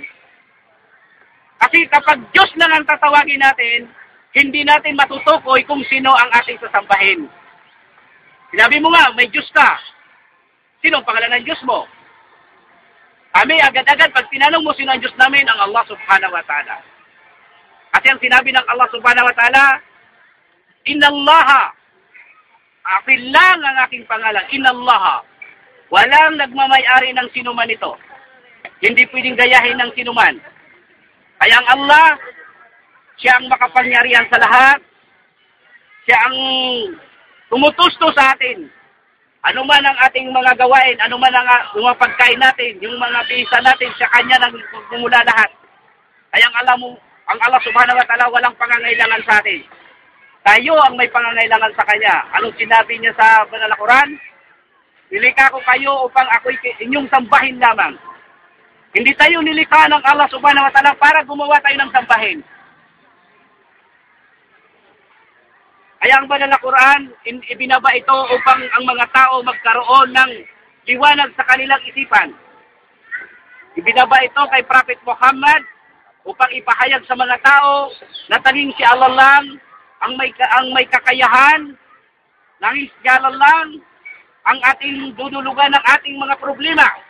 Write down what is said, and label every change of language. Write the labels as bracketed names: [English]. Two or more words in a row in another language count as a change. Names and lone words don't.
[Filipino] Kasi kapag Diyos lang ang tatawagin natin, hindi natin matutukoy kung sino ang ating sasambahin. Sinabi mo nga, may Diyos ka. Sino ang pangalan ng Diyos mo? Kami agad-agad, pag tinanong mo sino ang Diyos namin, ang Allah [Arabic] سبحانه وتعالى. [Filipino] Kasi ang sinabi ng Allah [Arabic] سبحانه وتعالى, [Filipino] Innallaha, akin lang ang aking pangalan, Innallaha. Walang nagmamayari ng sinuman ito. Hindi pwedeng gayahin ng sinuman. Kaya ang Allah, siya ang makapangyarihan sa lahat. Siya ang tumutusto sa atin. Ano man ang ating mga gawain, ano man ang mga pagkain natin, yung mga bisa natin, sa Kanya nang gumula lahat. Kaya ang Allah [Arabic] سبحانه وتعالى [Filipino] walang pangangailangan sa atin. Tayo ang may pangangailangan sa Kanya. Anong sinabi niya sa banal na Quran? Nilikha ko kayo upang ako'y inyong sambahin lamang. Hindi tayo nilikha ng Allah [Arabic] سبحانه وتعالى [Filipino] para gumawa tayo ng sambahin. Kaya ang banal na Quran, ibinaba ito upang ang mga tao magkaroon ng liwanag sa kanilang isipan. Ibinaba ito kay Prophet Muhammad upang ipahayag sa mga tao na tanging si Allah lang ang may kakayahan, nanging si Allah lang ang ating dudulugan ng ating mga problema.